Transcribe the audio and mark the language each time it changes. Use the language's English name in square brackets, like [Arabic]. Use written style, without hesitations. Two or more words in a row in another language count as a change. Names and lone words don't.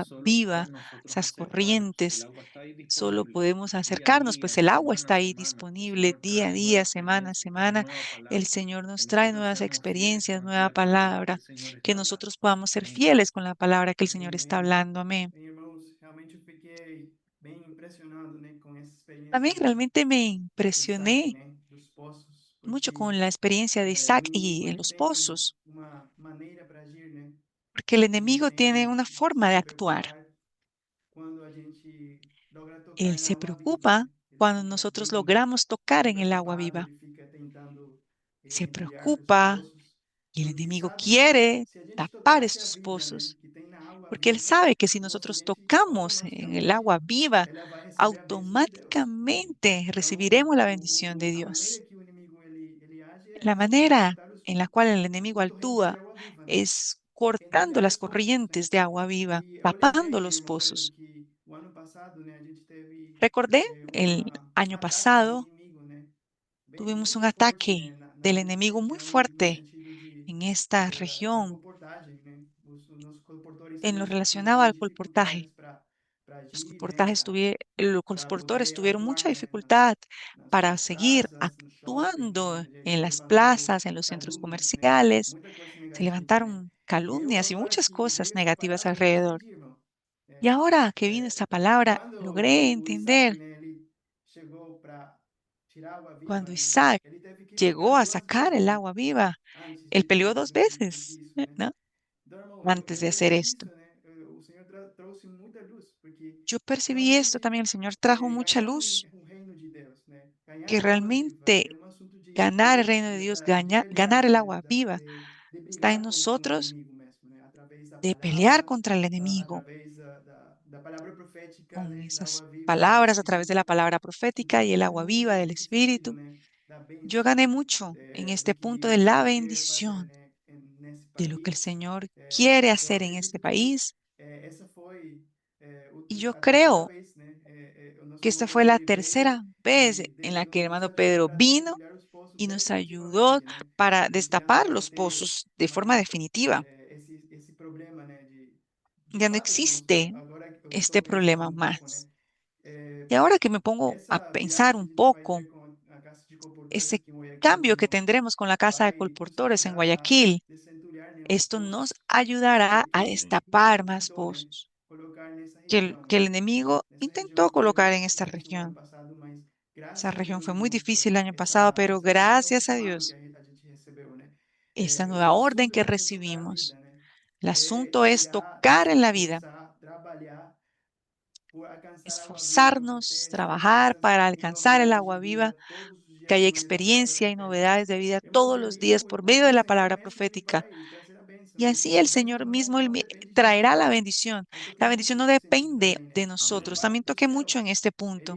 [Spanish] solo viva, con nosotros esas acercarnos. El corrientes. agua está ahí Solo disponible podemos día a acercarnos, pues día, el agua semana a está ahí semana. El disponible Señor día a trae nueva día, semana a experiencia, trae semana. nueva El palabra. Señor Que nos trae nosotros nuevas seamos fieles experiencias, con nueva aquella palabra que palabra, el Señor que está hablando. nosotros podamos ser Amén. fieles con la palabra que el Señor está [Portuguese] Amém. [Spanish] hablando. Amén. [Portuguese] Bem, irmãos, realmente eu fiquei bem impressionado, né, com essa [Spanish] También [Portuguese] experiência [Spanish] realmente me [Portuguese] do Isaac, [Spanish] impresioné [Portuguese] né, dos poços, [Spanish] mucho [Portuguese] porque [Spanish] con la experiencia de [Portuguese] o [Spanish] Isaac [Portuguese] inimigo [Spanish] y en [Portuguese] ele [Spanish] los [Portuguese] tem [Spanish] pozos, [Portuguese] uma maneira para agir, né, [Spanish] porque el [Portuguese] ele [Spanish] enemigo tiene [Portuguese] tem [Spanish] una [Portuguese] de [Spanish] forma de [Portuguese] se [Spanish] actuar. [Portuguese] preocupar quando a gente logra [Spanish] Él [Portuguese] tocar na [Spanish] se [Portuguese] água viva, [Spanish] preocupa [Portuguese] né? Ele [Spanish] cuando [Portuguese] fica [Spanish] nosotros [Portuguese] bem [Spanish] logramos tocar en el agua [Portuguese] preocupado, [Spanish] viva. [Portuguese] ele fica tentando [Spanish] Se [Portuguese] entulhar os [Spanish] preocupa [Portuguese] poços, [Spanish] y el [Portuguese] porque [Spanish] enemigo [Portuguese] sabe que [Spanish] quiere [Portuguese] se a gente [Spanish] tapar [Portuguese] tocasse a [Spanish] estos [Portuguese] Bíblia, né, [Spanish] pozos, [Portuguese] que tem na água [Spanish] porque él [Portuguese] viva, [Spanish] sabe que si [Portuguese] nossa, a [Spanish] nosotros [Portuguese] gente [Spanish] tocamos en el [Portuguese] automaticamente [Spanish] agua viva, [Portuguese] ela vai receber a bênção de Deus, né? [Spanish] automáticamente [Portuguese] Então, [Spanish] recibiremos la bendición de [Portuguese] a maneira [Spanish] Dios. [Portuguese] que o inimigo ele age é [Spanish] La [Portuguese] essa, né? [Spanish] manera [Portuguese] Cortar [Spanish] en la cual el enemigo [Portuguese] as correntes de [Spanish] actúa [Portuguese] água viva, né? [Spanish] es cortando [Portuguese] Entulhar [Spanish] las [Portuguese] os poços, né? [Spanish] corrientes de agua viva, [Portuguese] E eu [Spanish] tapando [Portuguese] lembrei, né, [Spanish] los [Portuguese] irmão Pedro, [Spanish] pozos. [Portuguese] que o ano passado, né, a gente teve [Spanish] Recordé el [Portuguese] um [Spanish] año [Portuguese] ataque do [Spanish] pasado, [Portuguese] inimigo, né? Bem, [Spanish] tuvimos un [Portuguese] muito forte, [Spanish] ataque [Portuguese] né, na [Spanish] del [Portuguese] mesma [Spanish] enemigo muy [Portuguese] região, no [Spanish] fuerte [Portuguese] sentido [Spanish] en esta [Portuguese] da [Spanish] región [Portuguese] colportagem, né? Os colportores [Spanish] en lo [Portuguese] eles [Spanish] relacionado [Portuguese] tinham [Spanish] al colportaje. [Portuguese] dificuldades para [Spanish] Los [Portuguese] agir, né? [Spanish] colportajes los [Portuguese] Para [Spanish] colportores [Portuguese] poder [Spanish] tuvieron [Portuguese] atuar, [Spanish] mucha [Portuguese] né? [Spanish] dificultad para [Portuguese] Nas [Spanish] seguir [Portuguese] praças, no shopping, né? [Spanish] actuando [Portuguese] Onde [Spanish] en [Portuguese] se [Spanish] las [Portuguese] levantaram [Spanish] plazas, en los centros [Portuguese] calúnias, né? [Spanish] comerciales. [Portuguese] Muita coisa [Spanish] Se [Portuguese] negativa, né? [Spanish] levantaron [Portuguese] E eu [Spanish] calumnias y [Portuguese] agora [Spanish] muchas [Portuguese] que [Spanish] cosas [Portuguese] veio essa [Spanish] negativas [Portuguese] palavra, eu [Spanish] alrededor. [Portuguese] entendi, irmão. [Spanish] Y [Portuguese] É, [Spanish] ahora que vino esta palabra, [Portuguese] quando [Spanish] logré [Portuguese] o Isaac, [Spanish] entender [Portuguese] né, ele chegou para tirar água viva, [Spanish] cuando [Portuguese] né? [Spanish] Isaac [Portuguese] Ele teve que [Spanish] llegó [Portuguese] pegar [Spanish] a [Portuguese] duas [Spanish] sacar [Portuguese] vezes, [Spanish] el [Portuguese] né? [Spanish] agua viva. [Portuguese] Antes [Spanish] Él peleó dos veces, [Portuguese] disso, né? [Spanish] ¿no? [Portuguese] Então, irmão, [Spanish] Antes [Portuguese] eu [Spanish] de hacer [Portuguese] percebi [Spanish] esto. [Portuguese] isso, né? O Senhor trouxe muita luz, porque [Spanish] Yo percibí esto [Portuguese] realmente [Spanish] también, el Señor trajo mucha [Portuguese] ganhar [Spanish] luz, [Portuguese] o reino de Deus, né? Ganhar [Spanish] que [Portuguese] a água viva [Spanish] realmente [Portuguese] é um assunto [Spanish] ganar el reino de Dios, [Portuguese] de [Spanish] ganar [Portuguese] pelear, [Spanish] el [Portuguese] né? [Spanish] agua viva, [Portuguese] De [Spanish] está en [Portuguese] brigar com o [Spanish] nosotros [Portuguese] inimigo mesmo, né? Através da [Spanish] de pelear [Portuguese] palavra, [Spanish] contra el enemigo [Portuguese] através da palavra profética, [Spanish] con [Portuguese] né? Da [Spanish] esas [Portuguese] água viva, do [Spanish] palabras a través de la [Portuguese] Espírito. [Spanish] palabra profética [Portuguese] Então, [Spanish] y el [Portuguese] foi [Spanish] agua viva del [Portuguese] nesse sentido, [Spanish] Espíritu. [Portuguese] né? Da [Spanish] Yo [Portuguese] bênção, [Spanish] gané mucho en [Portuguese] do [Spanish] este [Portuguese] que [Spanish] punto [Portuguese] o [Spanish] de la [Portuguese] Senhor quer fazer, [Spanish] bendición, [Portuguese] né? Nesse [Spanish] de lo que el [Portuguese] país. [Spanish] Señor quiere [Portuguese] Eu [Spanish] hacer en este [Portuguese] acredito que [Spanish] país. [Portuguese] essa foi [Spanish] Y yo [Portuguese] a terceira [Spanish] creo [Portuguese] vez, né? O nosso [Spanish] que esta [Portuguese] irmão [Spanish] fue [Portuguese] Pedro [Spanish] la [Portuguese] ele veio [Spanish] tercera vez [Portuguese] e [Spanish] en la [Portuguese] desde o [Spanish] que el hermano [Portuguese] início veio [Spanish] Pedro [Portuguese] para [Spanish] vino [Portuguese] desentulhar os poços [Spanish] y nos ayudó [Portuguese] definitivamente, né? [Spanish] para [Portuguese] A gente já não [Spanish] destapar [Portuguese] vai [Spanish] los [Portuguese] ter [Spanish] pozos de forma [Portuguese] mais [Spanish] definitiva. [Portuguese] esse problema, né? De [Spanish] Ya no [Portuguese] fato, irmãos, [Spanish] existe [Portuguese] agora eu [Spanish] este [Portuguese] estou pensando [Spanish] problema [Portuguese] um pouco, né? [Spanish] más. Y ahora que me pongo a [Portuguese] Essa [Spanish] pensar [Portuguese] viagem que [Spanish] un [Portuguese] a gente vai [Spanish] poco, [Portuguese] ter com a Casa de Comportores [Spanish] ese [Portuguese] aqui em Guayaquil, né, [Spanish] cambio que [Portuguese] irmão? [Spanish] tendremos con la Casa de [Portuguese] Vai nos [Spanish] Colportores en [Portuguese] ajudar a [Spanish] Guayaquil, [Portuguese] desentulhar, né, os [Spanish] esto nos [Portuguese] poços [Spanish] ayudará a [Portuguese] que o [Spanish] destapar [Portuguese] inimigo [Spanish] más [Portuguese] tentou, né, [Spanish] pozos [Portuguese] colocar nessa [Spanish] que [Portuguese] região, [Spanish] que el [Portuguese] né? [Spanish] enemigo [Portuguese] Nessa região [Spanish] intentó [Portuguese] que foi [Spanish] colocar [Portuguese] muito [Spanish] en esta [Portuguese] difícil o ano [Spanish] región. [Portuguese] passado, mas [Spanish] Esa [Portuguese] graças a [Spanish] región [Portuguese] Deus, [Spanish] fue muy [Portuguese] irmãos, por [Spanish] difícil el año pasado, pero [Portuguese] esse novo [Spanish] gracias a [Portuguese] chamado que [Spanish] Dios, [Portuguese] a gente recebeu, né? [Spanish] esta nueva [Portuguese] O [Spanish] orden [Portuguese] assunto [Spanish] que [Portuguese] vai ser tocar a [Spanish] recibimos, [Portuguese] vida, né? [Spanish] el [Portuguese] É [Spanish] asunto es [Portuguese] tirar, [Spanish] tocar en la vida, [Portuguese] esforçar, trabalhar por alcançar água viva, por ter [Spanish] esforzarnos, [Portuguese] essa [Spanish] trabajar para alcanzar el [Portuguese] novidade de [Spanish] agua viva, [Portuguese] vida todos os [Spanish] que haya experiencia y novedades de vida todos los días por medio de la palabra profética. Y así el Señor mismo traerá la bendición. La bendición no depende de nosotros. También toqué mucho en este punto.